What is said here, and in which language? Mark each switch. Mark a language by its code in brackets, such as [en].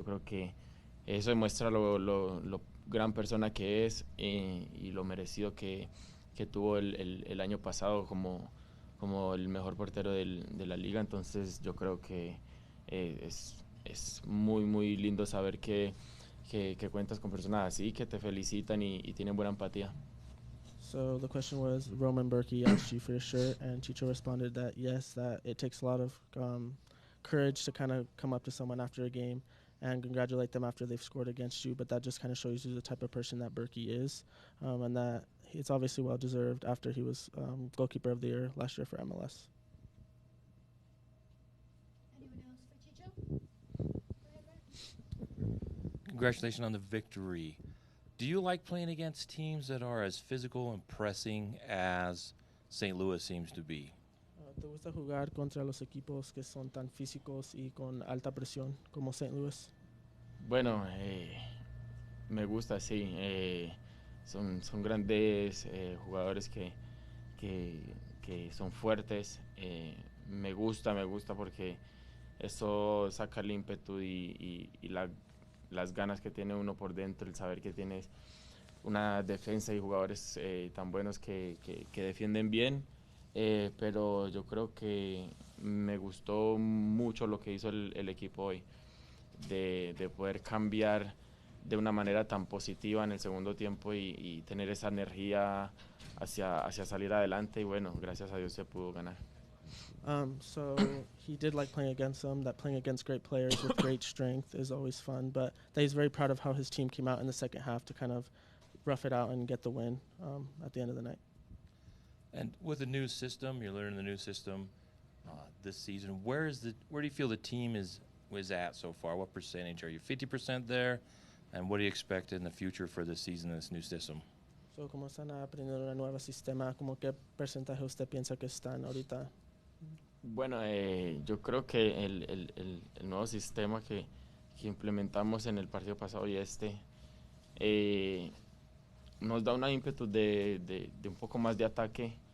[es] Yo creo que eso demuestra lo gran persona que es y lo merecido que tuvo el año pasado como el mejor portero de la liga. Entonces yo creo que es muy lindo saber que cuentas con personas así, que te felicitan y tienen buena empatía. [en] So the question was, Roman Berkey asked you for your shirt, and Chicho responded that yes, that it takes a lot of courage to kind of come up to someone after a game and congratulate them after they've scored against you, but that just kind of shows you the type of person that Berkey is, and that it's obviously well-deserved after he was goalkeeper of the year last year for MLS. Anyone else for Chicho? Go ahead, Brett. Congratulations on the victory. Do you like playing against teams that are as physical and pressing as St. Louis seems to be? [es] ¿Te gusta jugar contra los equipos que son tan físicos y con alta presión como St. Louis? Bueno, me gusta, sí. Son grandes jugadores que son fuertes. Me gusta porque eso saca el ímpetu y las ganas que tiene uno por dentro, el saber que tienes una defensa y jugadores tan buenos que defienden bien. pero yo creo que me gustó mucho lo que hizo el equipo hoy, de poder cambiar de una manera tan positiva en el segundo tiempo y tener esa energía hacia salir adelante y bueno, gracias a Dios se pudo ganar. [en] So he did like playing against them, that playing against great players with great strength is always fun, but that he's very proud of how his team came out in the second half to kind of rough it out and get the win at the end of the night. And with the new system, you're learning the new system this season. Where do you feel the team is at so far? What percentage are you? 50% there, and what do you expect in the future for this season in this new system? [es] So como están aprendiendo el nuevo sistema, como qué porcentaje usted piensa que están ahorita? Bueno, yo creo que el nuevo sistema que implementamos en el partido pasado y nos da una ímpetu de un poco más de ataque.